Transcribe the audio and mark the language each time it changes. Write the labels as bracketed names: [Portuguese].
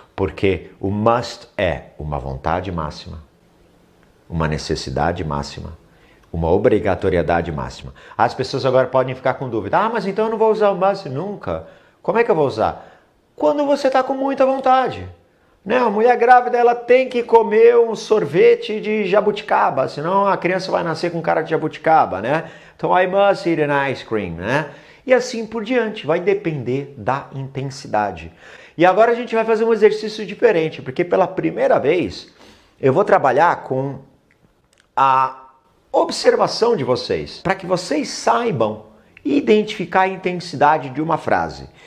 [Portuguese] Porque o must é uma vontade máxima, uma necessidade máxima, uma obrigatoriedade máxima. As pessoas agora podem ficar com dúvida. Ah, mas então eu não vou usar o must nunca. Como é que eu vou usar? Quando você está com muita vontade. Né? A mulher grávida ela tem que comer um sorvete de jabuticaba, senão a criança vai nascer com cara de jabuticaba, né? [English] Então, I must eat an ice cream, [Portuguese] né? E assim por diante, vai depender da intensidade. E agora a gente vai fazer um exercício diferente, porque pela primeira vez eu vou trabalhar com a observação de vocês, para que vocês saibam identificar a intensidade de uma frase.